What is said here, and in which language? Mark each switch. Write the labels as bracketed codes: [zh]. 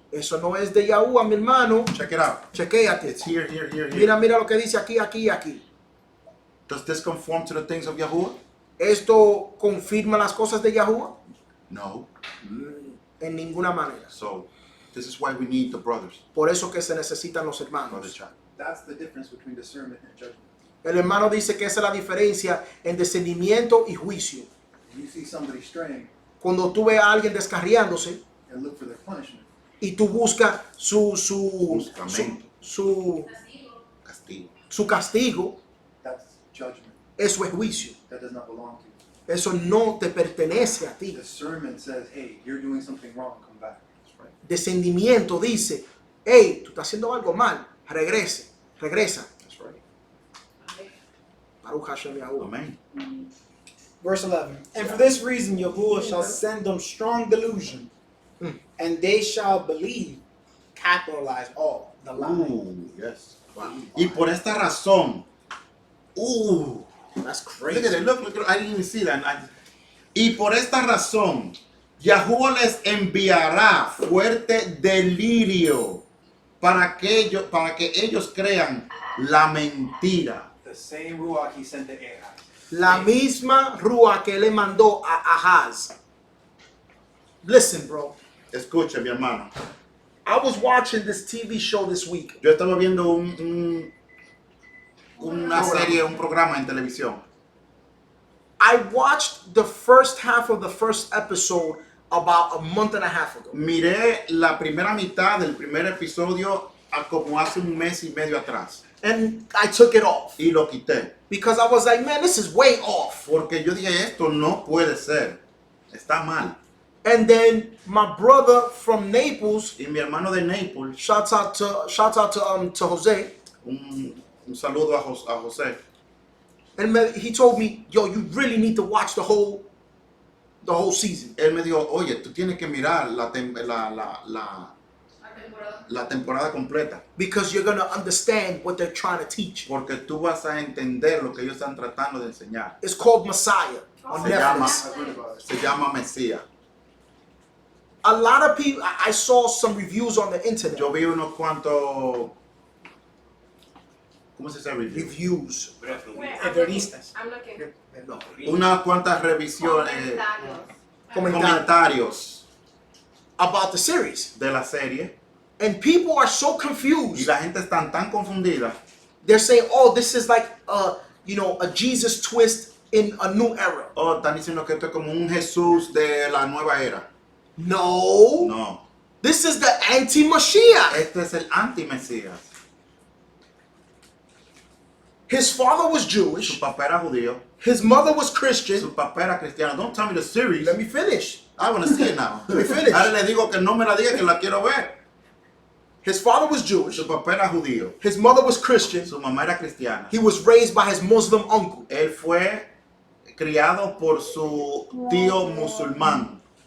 [es] Eso no es de Yahuwah, mi hermano. [en] Check it out. [es] Chequéate. [en] It's here, here, here, here. [es] Mira lo que dice aquí, aquí y aquí. [en] Does this conform to the things of Yahuwah? [es] ¿Esto confirma las cosas de Yahuwah? No. En ninguna manera. [en] So this is why we need the brothers. [es] Por eso que se necesitan los [en] Brother [es] hermanos. Chad. [en] That's the difference between discernment and judgment. [es] El hermano dice que esa es la diferencia en discernimiento y juicio. [en] If you see somebody straying [es] Cuando tú ves a alguien descarriándose [en] and look for their punishment, [es] y tú buscas Buscamiento. Castigo. su castigo, [en] that's judgment. [es] eso es juicio. [en] That does not belong to you. [es] Eso no te pertenece a ti. [en] Discernment says, hey, you're doing something wrong, come back. That's right. [es] Discernimiento dice, [en] hey, [es] tú estás haciendo algo mal, regresa. [en] That's right. [he] Baruch Hashem Yahuwah. [en] Amen. Verse 11. And for this reason Yahuwah shall send them strong delusion, and they shall believe, capitalize all, the lie. Ooh, yes. [es] Y por esta razón, [en] That's look at crazy. it, look, I didn't even see that. [es] Y por esta razón, Yahuwah les enviará fuerte delirio para que ellos crean la mentira. [en] The same Ruach he sent to Ahaz. [es] La misma rúa que le mandó a Ahaz. [en] Listen, bro. [es] Escucha, mi hermano. [en] I was watching this TV show this week. [es] Yo estaba viendo una serie, un programa en televisión. [en] I watched the first half of the first episode about a month and a half ago. [es] Miré la primera mitad del primer episodio como hace un mes y medio atrás. [en] And I took it off. [es] Y lo quité. [en] Because I was like, man, this is way off. [es] Porque yo dije, esto no puede ser. Está mal. [en] And then my brother from Naples, [es] Y mi hermano de Naples, [en] shouts out to Jose, [es] un saludo a José. [en] and he told me, yo, you really need to watch the whole season. [es] Él me dijo, oye, tú tienes que mirar la temporada completa. [en] Because you're going to understand what they're trying to teach. [es] Porque tú vas a entender lo que ellos están tratando de enseñar. [en] It's called Messiah on [es] Se llama, [en] Netflix. I've heard about it. [es] se llama Mesías. [en] A lot of people, I saw some reviews on the internet. [es] Yo vi unos cuantos, ¿cómo se dice review? [en] Reviews. [es] Periodistas. [en] I'm looking. [es] No. Unas cuantas revisiones, comentarios [en] About the series. [es] de la serie. [en] And people are so [es] Y [en] confused. [es] la gente está tan confundida. [en] They're saying, oh, this is like a Jesus twist in a new era. [es] Oh, están diciendo que esto es como un Jesús de la nueva era. [en] No. [es] No. [en] This is the anti-Mashiach. [es] Este es el anti-Mesías. [en] His father was [es] Su [en] Jewish. [es] papá era judío. [en] His mother was Christian. [es] Su papá era cristiano. [en] Don't tell me the series. Let me finish. I want to see it now. Let me finish. [es] Ahora le digo que no me la diga, que la quiero ver. [en] His father was Jewish. [es] Su papá era judío. [en] His mother was Christian. [es] Su mamá era cristiana. [en] He was raised by his Muslim uncle. [es] Él fue criado por su tío musulmán.